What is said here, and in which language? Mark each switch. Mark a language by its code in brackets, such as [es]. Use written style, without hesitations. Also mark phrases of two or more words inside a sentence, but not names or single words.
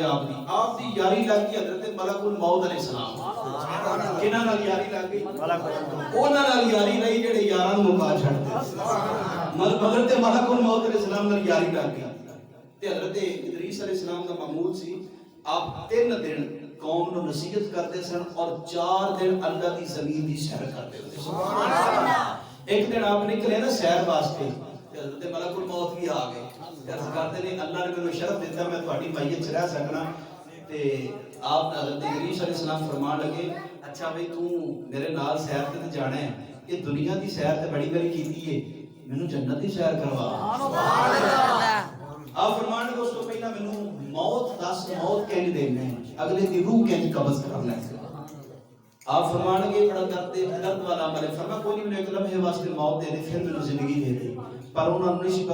[pa] دی آپ دی یاری لگ گئی حضرت ملک الموت [ar] علیہ السلام [pa] کنہاں نال یاری لگ گئی انہاں نال یاری نہیں جڑے یاراں نوں مکا چھڑدے حضرت ملک الموت [ar] علیہ السلام [pa] نال یاری لگ گئی تے حضرت ادریس [ar] علیہ السلام [pa] دا معمول سی آپ 3 دن قوم نو نصیحت کرتے سن اور 4 دن اللہ دی زمین دی سیر کرتے ہوتے سبحان اللہ ایک دن آپ نکلے نا سیر واسطے حضرت ملک الموت بھی آ گئے عرض کرتے نے اللہ نے مینوں شرف دیتا میں تہاڈی میت چ رہ سکنا تے آپ حضرت ادریس [ar] علیہ السلام [pa] فرمان لگے اچھا بھئی تو میرے نال سیر تے جانا ہے یہ دنیا دی سیر تے بڑی بڑی کیتی ہے مینوں جنت دی سیر کروا سبحان اللہ آپ فرمان لگے اس تو پہلا مینوں موت دس موت کہیں دینا ہے اگلے دی روح کہیں قبض کرنا ہے آپ فرمان لگے بڑا درد والا عمل ہے فرما کوئی نہیں مینوں ایک لمحے واسطے موت دے دے پھر مینوں زندگی دے دے پر انہوں نے نہیں